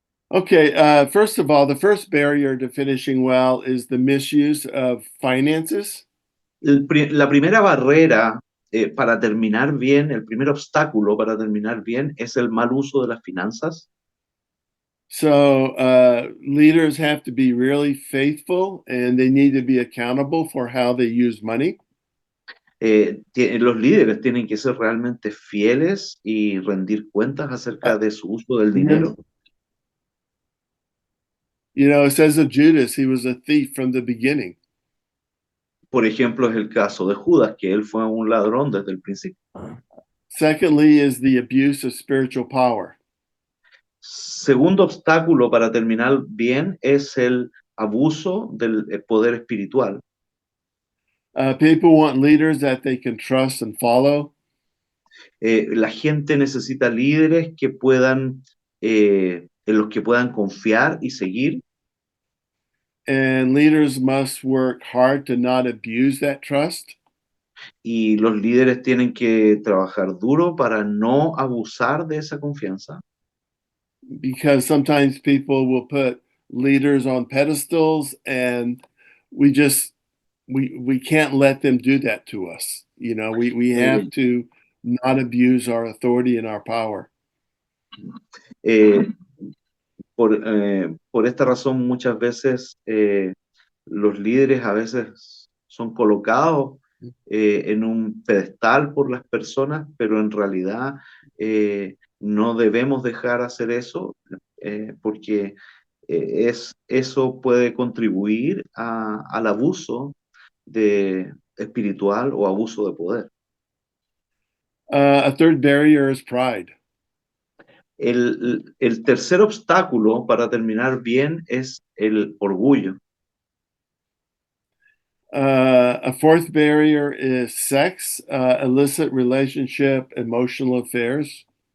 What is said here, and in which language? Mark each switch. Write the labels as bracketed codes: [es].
[en] Okay, first of all, the first barrier to finishing well is the misuse of finances. [es] La primera barrera para terminar bien, el primer obstáculo para terminar bien es el mal uso de las finanzas. [en] So leaders have to be really faithful and they need to be accountable for how they use money. [es] Los líderes tienen que ser realmente fieles y rendir cuentas acerca de su uso del dinero. [en] You know, it says of Judas, he was a thief from the beginning. [es] Por ejemplo, es el caso de Judas, que él fue un ladrón desde el principio. [en] Secondly, is the abuse of spiritual power. [es] Segundo obstáculo para terminar bien es el abuso del poder espiritual. [en] People want leaders that they can trust and follow. [es] La gente necesita líderes que puedan, en los que puedan confiar y seguir. [en] And leaders must work hard to not abuse that trust. [es] Y los líderes tienen que trabajar duro para no abusar de esa confianza. [en] Because sometimes people will put leaders on pedestals and we can't let them do that to us. You know, we have to not abuse our authority and our power. [es] Por esta razón, muchas veces los líderes a veces son colocados en un pedestal por las personas, pero en realidad no debemos dejar hacer eso porque eso puede contribuir al abuso espiritual o abuso de poder. [en] A third barrier is pride. [es] El tercer obstáculo para terminar bien es el orgullo. [en] A fourth barrier is sex, illicit relationship, emotional affairs.